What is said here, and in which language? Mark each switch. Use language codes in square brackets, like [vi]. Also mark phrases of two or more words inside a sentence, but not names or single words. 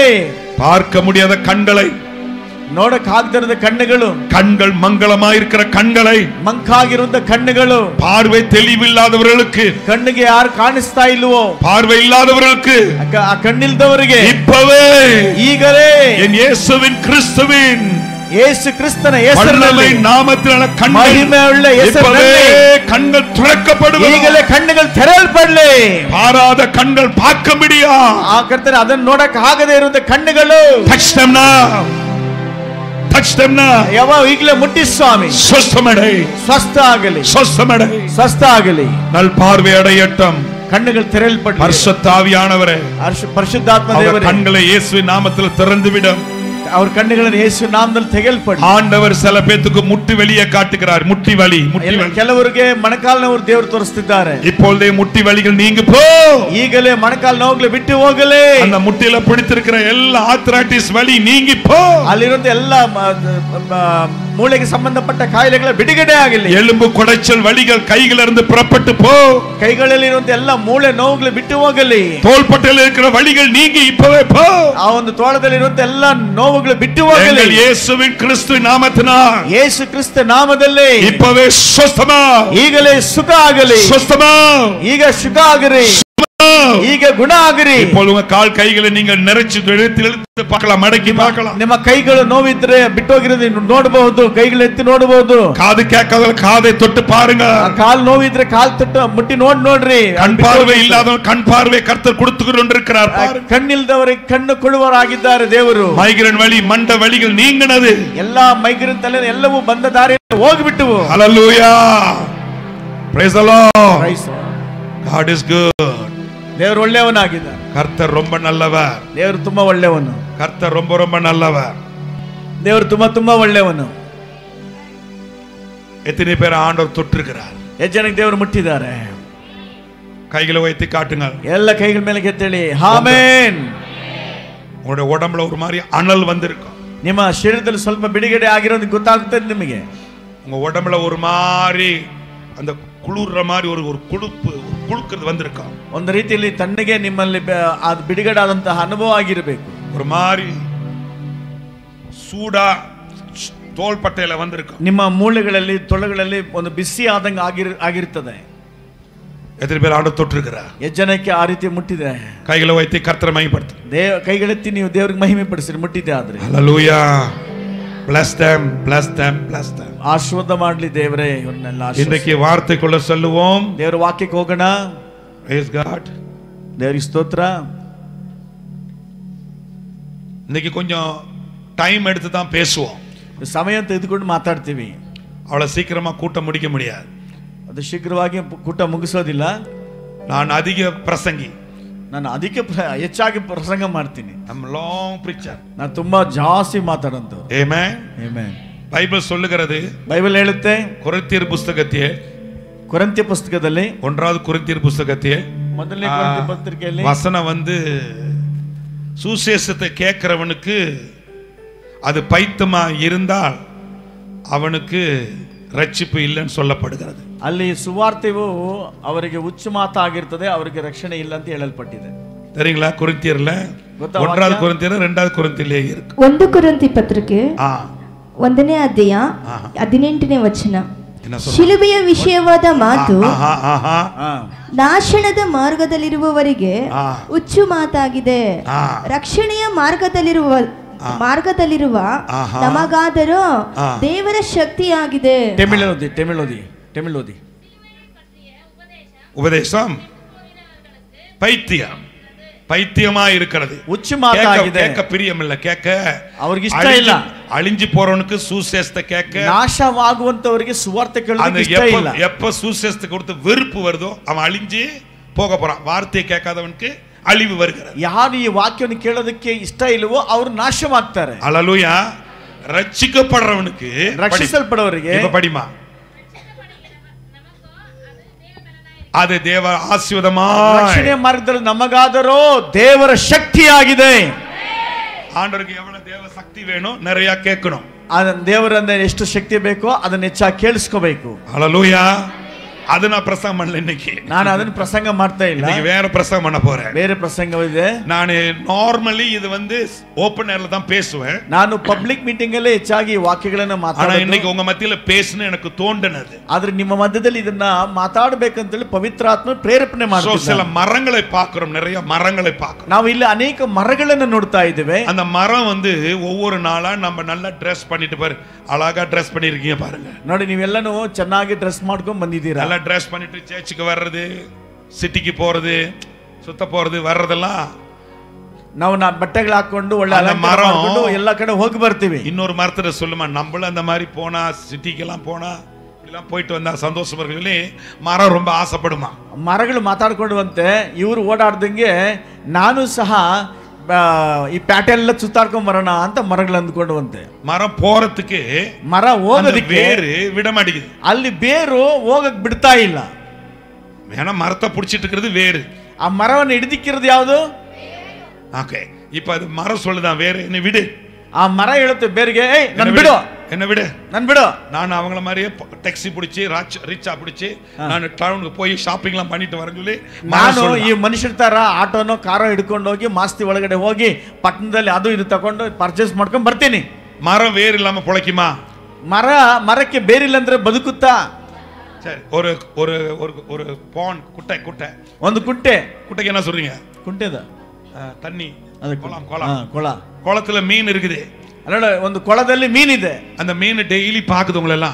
[ta] பார்க்க முடியாத கண்களை, [kn] ನೋಡಕ್ಕಾಗದಿರದ ಕಣ್ಣುಗಳು, [ta] கண்கள் மங்களமாயிருக்கிற கண்களை, [kn] ಮಂಕಾಗಿರುವಂತ ಕಣ್ಣುಗಳು, [ta] பார்வை தெளிவில்லாதவர்களுக்கு, [kn] ಕಣ್ಣಿಗೆ ಯಾರು ಕಾಣಿಸ್ತಾ ಇಲ್ವೋ, [ta] பார்வை ಇಲ್ಲದವர்களுக்கு, [kn] ಆ ಕಣ್ಣಿಲ್ದವರಿಗೆ [ta] இப்பவே [kn] ಈಗಲೇ [ta] என் இயேசுவின் கிறிஸ்துவின் [kn] ಯೇಸು ಕ್ರಿಸ್ತನ ಹೆಸರಿನಲ್ಲಿ [ta] ನಾಮத்தினால [kn] ಮಹಿಮೆಯುಳ್ಳ ಹೆಸರಿನಲ್ಲಿ [ta] கண்கள் திறக்கப்படுவது. [kn] ಈಗಲೇ ಕಣ್ಣುಗಳು ತೆರೆಯಲ್ಪಡಲಿ. [ta] பாராத கண்கள் பார்க்க முடியா, [kn] ಆ ಕರ್ತನೆ ಅದನ್ನು ನೋಡಕ್ಕೆ ಆಗದೆ ಇರುವಂತ ಕಣ್ಣುಗಳು [en] touch them now, touch them now. [kn] ಯಾವ ಈಗಲೇ ಮುಟ್ಟಿ ಸ್ವಾಮಿ. [ta] ಸ್ವಸ್ಥಮடை, [kn] ಸ್ವಸ್ಥ ಆಗಲಿ, [ta] ಸ್ವಸ್ಥಮடை, [kn] ಸ್ವಸ್ಥ ಆಗಲಿ, [ta] நல் பார்வை அடையட்டும். [kn] ಕಣ್ಣುಗಳು ತೆರೆಯಲ್ಪಡಲಿ. [ta] பரிசுத்த ஆவியானவரே, [kn] ಪರಿಶುದ್ಧಾತ್ಮ ದೇವರೇ, [ta] கண்களை இயேசுவின் நாமத்தில் திறந்து விடும். [kn] ಅವ್ರ ಕಣ್ಣುಗಳನ್ನು ಯೇಸು ನಾಮದಲ್ಲಿ ತೆಗೆಯಲ್ಪಡಲಿ. [ta] ஆண்டவர் சில பேத்துக்கு முட்டி வலியை காட்டுகிறார். முட்டி வலி, முட்டி வலி. [kn] ಕೆಲವರಿಗೆ ಮೊಣಕಾಲು ನೋವು ದೇವರು ತೋರಿಸ್ತಿದ್ದಾರೆ. [ta] இப்பொழுதே முட்டி வலிகள் நீங்க போ. [kn] ಈಗಲೇ ಮೊಣಕಾಲು ನೋವುಗಳು ಬಿಟ್ಟು ಹೋಗಲಿ. [ta] அந்த முட்டில பிடித்திருக்கிற எல்லா ஆர்த்ரைட்டிஸ் வலி நீங்கி போ. [kn] ಅಲ್ಲಿರುವಂತ ಎಲ್ಲ ಮೂಳೆಗೆ ಸಂಬಂಧಪಟ್ಟ ಕಾಯಿಲೆಗಳ ಬಿಡುಗಡೆ ಆಗಲಿ. [ta] எலும்பு குடைச்சல் வலிகள் கையில இருந்து புறப்பட்டு போ. [kn] ಕೈಗಳಲ್ಲಿ ಇರುವಂತ ಎಲ್ಲ ಮೂಳೆ ನೋವುಗಳು ಬಿಟ್ಟು ಹೋಗಲಿ. [ta] தோள்பட்டையில் இருக்கிற வலிகள் நீங்கி இப்பவே போ. [kn] ಆ ಒಂದು ತೋಳದಲ್ಲಿ ಇರುವಂತ ಎಲ್ಲ ನೋವುಗಳು ಬಿಟ್ಟು ಹೋಗಲಿ. [ta] இயேசுவின் கிறிஸ்து நாமத்தினால், [kn] ಯೇಸು ಕ್ರಿಸ್ತ ನಾಮದಲ್ಲಿ [ta] இப்பவே சுத்தமா, [kn] ಈಗಲೇ ಸುಖ ಆಗಲಿ. [ta] சுத்தமா, [kn] ಈಗ ಸುಖ ಆಗಲಿ, ಈಗ ಗುಣ ಆಗಲಿ. [ta] இப்பொழுது உங்க கால் கைகளை நீங்க நிறைச்சு இழுத்து பார்க்கலாம், மடக்கி பார்க்கலாம். [kn] ನಿಮ್ಮ ಕೈಗಳು ನೋವಿದ್ರೆ ಬಿಟ್ಟೋಗಿರೋದು ನೋಡಬಹುದು, ಕೈಗಳು ಎತ್ತಿ ನೋಡಬಹುದು. [ta] காது கேட்காத காதை தொட்டு பாருங்க. [kn] ಕಾಲ್ ನೋವಿದ್ರೆ ಕಾಲ್ ತೊಟ್ಟು ಮುಟ್ಟಿ ನೋಡ್ರಿ. [ta] கண் பார்வை இல்லாதவன் கண் பார்வை கர்த்தர் கொடுத்து கொண்டிருக்கிறார். [kn] ಕಣ್ಣಿಲ್ದವರಿಗೆ ಕಣ್ಣು ಕೊಡುವರಾಗಿದ್ದಾರೆ ದೇವರು. [ta] மைக்ரேன் வலி, மண்ட வலிகள் நீங்கினது. [kn] ಎಲ್ಲಾ ಮೈಗ್ರೇನ್ ತಲೆ ಎಲ್ಲವೂ ಬಂದ ದಾರಿಯಲ್ಲಿ ಹೋಗಿಬಿಟ್ಟವು. [ta] ஹல்லேலூயா, [en] praise the Lord. Praise the Lord. God is good. [kn] ದೇವರು ಒಳ್ಳೆಯವನಾಗಿದ್ದಾನೆ. [ta] கர்த்தர் ரொம்ப நல்லவர். [kn] ದೇವರು ತುಂಬಾ ಒಳ್ಳೆಯವನು. [ta] கர்த்தர் ரொம்ப ரொம்ப நல்லவர். [kn] ದೇವರು ತುಂಬಾ ಒಳ್ಳೆಯವನು. [ta] எத்தனை பேர் ஆண்டவர் தொட்டிருக்கிறார்? [kn] ಎಷ್ಟು ಜನಕ್ಕೆ ದೇವರು ಮುಟ್ಟಿದ್ದಾರೆ? [ta] கைகளை வைத்து காட்டுங்க. [kn] ಎಲ್ಲ ಕೈಗಳ ಮೇಲೆ ಎತ್ತೇಳಿ ಆಮೆನ್. [ta] உங்களுடைய உடம்புல ஒரு மாதிரி அனல் வந்திருக்கும். [kn] ನಿಮ್ಮ ಶರೀರದಲ್ಲಿ ಸ್ವಲ್ಪ ಬಿಡುಗಡೆ ಆಗಿರೋದು ಗೊತ್ತಾಗುತ್ತದೆ ನಿಮಗೆ. [ta] உங்க உடம்புல ஒரு மாதிரி அந்த குளிர்ற மாதிரி ஒரு குளுப்பு குளுக்கிறது வந்திருக்கும். [kn] ಒಂದು ರೀತಿಯಲ್ಲಿ ತಣ್ಣಗೆ ನಿಮ್ಮಲ್ಲಿ ಅದು ಬಿಡುಗಡೆ ಆದಂತಹ ಅನುಭವ ಆಗಿರಬೇಕು. [ta] ஒரு மாதிரி சூடா தோள்பட்டையில வந்திருக்கும். [kn] ನಿಮ್ಮ ಮೂಳೆಗಳಲ್ಲಿ ತೊಳೆಗಳಲ್ಲಿ ಒಂದು ಬಿಸಿ ಆದಂಗೆ ಆಗಿರುತ್ತದೆ. [ta] எத்தனை பேர் ஆண்டவர் தொட்டிருக்கிறார்? [kn] ಎಷ್ಟು ಜನಕ್ಕೆ ಆ ರೀತಿ ಮುಟ್ಟಿದೆ? [ta] கைகளை வைத்து கர்த்தரை மகிமைப்படுத்து. [kn] ಕೈಗಳೆತ್ತಿ ನೀವು ದೇವರಿಗೆ ಮಹಿಮೆ ಪಡಿಸಿರಿ ಮುಟ್ಟಿದೆ ಆದ್ರೆ. [ta] ஹல்லேலூயா. [en] bless them, bless them, bless them. [kn] ಆಶೀರ್ವಾದ ಮಾಡಲಿ ದೇವರೇ ಇವನ್ನೆಲ್ಲ [ta] இன்றைக்கு வார்த்தைக்குள்ள சொல்லுவோம். [kn] ದೇವರ ವಾಕ್ಯಕ್ಕೆ ಹೋಗೋಣ. [en] Praise God. [kn] ದೇವರಿಗೆ ಸ್ತೋತ್ರ. [ta] இன்னைக்கு கொஞ்சம் டைம் எடுத்து தான் பேசுவோம். [kn] ಸಮಯ ತೆಗೆದುಕೊಂಡು ಮಾತಾಡ್ತೀವಿ. [ta] அவ்வளவு சீக்கிரமா கூட்டம் முடிக்க முடியாது. [kn] ಅದು ಶೀಘ್ರವಾಗಿ ಕೂಟ ಮುಗಿಸೋದಿಲ್ಲ. [ta] நான் அதிக பிரசங்கி. [kn] ನಾನು ಹೆಚ್ಚಾಗಿ ಪ್ರಸಂಗ ಮಾಡ್ತೀನಿ. [en] I'm long preacher. [kn] ನಾನು ತುಂಬಾ ಜಾಸ್ತಿ ಮಾತಾಡಂತವ್ರು. [en] Amen. Amen. [ta] பைபிள் சொல்லுகிறது, [kn] ಬೈಬಲ್ ಹೇಳುತ್ತೆ [ta] கொரிந்தியர் புஸ்தகத்தில், [kn] ಕೊರಿಂಥ್ಯ ಪುಸ್ತಕದಲ್ಲಿ [ta] 1வது கொரிந்தியர் புஸ்தகத்தில் [kn] ಮೊದಲನೇ ಕೊರಿಂಥ್ಯ ಪತ್ರಿಕೆಯಲ್ಲಿ [ta] வசனம் வந்து சுசேஷத்தை கேட்கிறவனுக்கு அது பைத்தியமா இருந்தால் அவனுக்கு ரட்சிப்பு இல்லைன்னு சொல்லப்படுகிறது. [kn] ಅಲ್ಲಿ ಸುವಾರ್ತೆಯು ಅವರಿಗೆ ಹುಚ್ಚು ಮಾತಾಗಿರ್ತದೆ, ಅವರಿಗೆ ರಕ್ಷಣೆ ಇಲ್ಲ ಅಂತ ಹೇಳಲ್ಪಟ್ಟಿದೆ. [ta] தெரியுங்களா? கொரிந்தியர்ல 1வது கொரிந்தியர் 2வது கொரிந்தியர்ல இருக்கு. [kn] 1 ಕೊರಿಂಥಿ ಪತ್ರಿಕೆ 1ನೇ ಅಧ್ಯಾಯ 18ನೇ ವಚನ. ಶಿಲುಬೆಯ ವಿಷಯವಾದ ಮಾತು ನಾಶನದ ಮಾರ್ಗದಲ್ಲಿರುವವರಿಗೆ ಹುಚ್ಚು ಮಾತಾಗಿದೆ, ರಕ್ಷಣೆಯ ಮಾರ್ಗದಲ್ಲಿರುವ ನಮಗಾದರೂ ದೇವರ ಶಕ್ತಿಯಾಗಿದೆ. ತಮಿಳೋದಿ [ta] உபதேசம் பைத்தியம், பைத்தியமா இருக்கிறது. [kn] ಹುಚ್ಚು ಮಾತಾಗಿದೆ. [ta] கேட்க பிரியம் இல்ல, கேட்க [kn] அவருக்கு ಇಷ್ಟ ಇಲ್ಲ. [ta] அழிஞ்சு போறவனுக்கு சுசேஷத்தை கேட்க, [kn] ನಾಶವಾಗುವಂತವರಿಗೆ ಸುವಾರ್ತೆ ಕೇಳೋಕೆ ಇಷ್ಟ ಇಲ್ಲ. [ta] எப்ப சுசேஷத்தை கொடுத்து வெறுப்பு வருதோ அவன் அழிஞ்சு போக போறான். வார்த்தையை கேட்காதவனுக்கு அழிவு வருகிறது. [kn] ಯಾರು ಈ ವಾಕ್ಯವನ್ನು ಕೇಳೋದಕ್ಕೆ ಇಷ್ಟ ಇಲ್ಲವೋ ಅವರು ನಾಶವಾಗ್ತಾರೆ. [ta] அல்லேலூயா. ரட்சிக்கப்படுறவனுக்கு, [kn] ರಕ್ಷಿಸಲ್ಪಡವರಿಗೆ [ta] இப்ப படிமா, அது தேவ ஆசீர்வாதமாய் [kn] ರಕ್ಷಣೆ ಮಾರ್ಗದಲ್ಲಿ ನಮಗಾದರೂ ದೇವರ ಶಕ್ತಿಯಾಗಿದೆ. [ta] ஆண்டவருக்கு எவ்வளவு தேவ சக்தி வேணும், நிறைய கேட்கணும். [kn] ಅದನ್ನ ದೇವರಿಂದ ಎಷ್ಟು ಶಕ್ತಿ ಬೇಕೋ ಅದನ್ನ ಹೆಚ್ಚಾಗಿ ಕೇಳಿಸ್ಕೋಬೇಕು. [ta] ஹல்லேலூயா. அது நான் பிரசங்கம் பண்ணல இன்னைக்கு. [kn] ನಾನು ಅದನ್ನ ಪ್ರಸಂಗ ಮಾಡ್ತಾ ಇಲ್ಲ. [ta] இன்னைக்கு வேற பிரசங்கம் பண்ண போறேன். [kn] ಬೇರೆ ಪ್ರಸಂಗವಿದೆ. [ta] நான் நார்மலி இது வந்து [en] open air [ta] தான் பேசுவேன். [kn] ನಾನು [en] public meeting [kn] ಅಲ್ಲಿ ಹೆಚ್ಚಾಗಿ ವಾಕ್ಯಗಳನ್ನು ಮಾತಾಡೋದು. [ta] ஆனா இன்னைக்கு உங்க மத்தியில பேசணும் எனக்கு தோண்டினது. [kn] ಆದ್ರೆ ನಿಮ್ಮ ಮಧ್ಯದಲ್ಲಿ ಇದನ್ನ ಮಾತಾಡಬೇಕಂತ ಹೇಳಿ ಪವಿತ್ರಾತ್ಮ ಪ್ರೇರೇಪಣೆ ಮಾಡ್ತಿದ್ದಾರೆ. [ta] சில மரங்களை பார்க்கிறோம், நிறைய மரங்களை பார்க்கிறோம். [kn] ನಾವು ಇಲ್ಲಿ ಅನೇಕ ಮರಗಳನ್ನು ನೋಡ್ತಾ ಇದ್ದೇವೆ. [ta] அந்த மரம் வந்து ஒவ்வொரு நாளா நம்ம நல்லா ட்ரெஸ் பண்ணிட்டு பாரு, அழகா ட்ரெஸ் பண்ணிருக்கீங்க பாருங்க. [kn] ನೋಡಿ ನೀವೆಲ್ಲನೂ ಚೆನ್ನಾಗಿ ಡ್ರೆಸ್ ಮಾಡ್ಕೊಂಡು ಬಂದಿದ್ದೀರಾ. [ta] நல்லா ட்ரெஸ் பண்ணிட்டு சர்ச்சுக்கு வர்றது, சிட்டிக்கு போறது, சுத்த போறது வர்றதெல்லாம் [kn] ನಾವು ಬಟ್ಟೆಗಳು ಹಾಕೊಂಡು ಒಳ್ಳೆ ಅಲಂಕಾರ ಮಾಡ್ಕೊಂಡು ಎಲ್ಲ ಕಡೆ ಹೋಗಿ ಬರ್ತೀವಿ. [ta] இன்னொரு மரத்துல சொல்லுமா, நம்மளும் அந்த மாதிரி போனா சிட்டிக்கெல்லாம் போனா எல்லாம் போயிட்டு வந்தா சந்தோஷமா இருக்கு. மரம் ரொம்ப ஆசைப்படுமா. [kn] ಮರಗಳು ಮಾತಾಡ್ಕೊಂಡುವಂತೆ ಇವರು ಓಡಾಡ್ದಂಗೆ ನಾನು ಸಹ ಈ ಪ್ಯಾಟೆ ಎಲ್ಲ ಸುತ್ತಾಡ್ಕೊಂಡ್ ಬರೋಣ ಅಂತ ಮರಗಳು ಅಂದ್ಕೊಂಡುವಂತೆ. [ta] மரம் போறதுக்கு [kn] ಮರ ಹೋಗೋದಕ್ಕೆ [ta] ಬೇರು விட மாட்டேங்குது. [kn] ಅಲ್ಲಿ ಬೇರು ಹೋಗಕ್ ಬಿಡ್ತಾ ಇಲ್ಲ. [ta] ஏன்னா மரத்தை பிடிச்சிட்டு இருக்கிறது வேறு. [kn] ಆ ಮರವನ್ನು ಹಿಡಿದಿಕ್ಕಿರೋದು ಯಾವುದು? [ta] ஓகே, இப்ப அது மரம் சொல்லுதான் வேறு, என்ன விடு. [kn] ಆ ಮರ ಹೇಳುತ್ತೆ ಬೇರಿಗೆ, ನನ್ ಬಿಡು, [ta] என்ன விடு, [kn] ನನ್ ಬಿಡು. [ta] நான் அவங்கள மாதிரியே டாக்ஸி பிடிச்சி ரிச்சா பிடிச்சி நான் டவுனுக்கு போய் ஷாப்பிங் எல்லாம் பண்ணிட்டு வரேன்னு சொல்லி [kn] ನಾನು ಈ ಮನುಷ್ಯರ ತರ ಆಟೋನೋ ಕಾರೋ ಹಿಡ್ಕೊಂಡು ಹೋಗಿ ಮಾಸ್ತಿ ಒಳಗಡೆ ಹೋಗಿ ಪಟ್ಟಣದಲ್ಲಿ ಅದು ಇದು ತಗೊಂಡು ಪರ್ಚೇಸ್ ಮಾಡ್ಕೊಂಡು ಬರ್ತೀನಿ. [ta] மரம் வேறு இல்லாம பொழைக்குமா? [kn] ಮರಕ್ಕೆ ಬೇರಿಲ್ಲ ಅಂದ್ರೆ ಬದುಕುತ್ತಾ? [ta] சரி, ஒரு ஒரு ஒரு பாண்ட் குட்டை [kn] ಒಂದು ಕುಟ್ಟೆಗೆ [ta] என்ன சொல்றீங்க? [kn] ಕುಂಟೆದ [ta] தண்ணி, [kn] ಅದು [ta] குளத்துல மீன் இருக்குது. [kn] ಅಲ್ಲ, ಒಂದು ಕೊಳದಲ್ಲಿ ಮೀನಿದೆ. [ta] அந்த மீன் டெய்லி பாக்குது உங்களெல்லாம்.